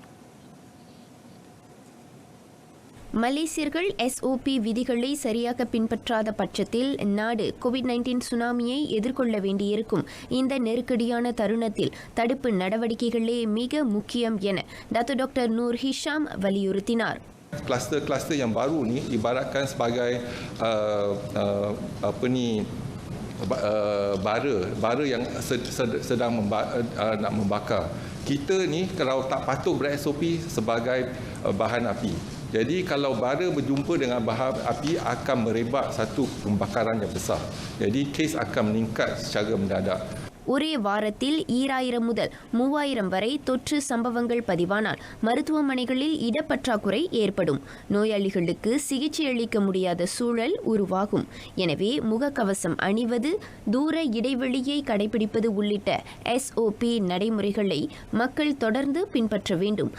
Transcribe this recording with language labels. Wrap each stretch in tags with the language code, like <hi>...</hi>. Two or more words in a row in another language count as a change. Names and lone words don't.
<ta>மலேசியர்கள் SOP விதிகளை சரியாக பின்பற்றாத பட்சத்தில் நாடு கோவிட்-19 சுனாமியை எதிர்கொள்ள வேண்டியிருக்கும். இந்த நெருக்கடியான தருணத்தில் தடுப்பு நடவடிக்கைகளே மிக முக்கியம் என டாக்டர் நூர் ஹிஷாம் வலியுறுத்தினார்.</ta> <ms>Kluster-kluster yang baru ni ibaratkan sebagai bara yang sedang nak membakar. Kita ni kalau tak patuh ber-SOP sebagai bahan api. Jadi kalau bara berjumpa dengan bahan api akan merebak satu pembakaran yang besar. Jadi kes akan meningkat secara mendadak.</ms> <ta>ஒரே வாரத்தில் 2000 முதல் 3000 வரை தொற்று சம்பவங்கள் பதிவானால் மருத்துவமனைகளில் இடப்பற்றாக்குறை ஏற்படும். நோயாளிகளுக்கு சிகிச்சை அளிக்க முடியாத சூழல் உருவாகும். எனவே முகக்கவசம் அணிவது, தூர இடைவெளியை கடைபிடிப்பது உள்ளிட்ட SOP நடைமுறைகளை மக்கள் தொடர்ந்து பின்பற்ற வேண்டும்.</ta>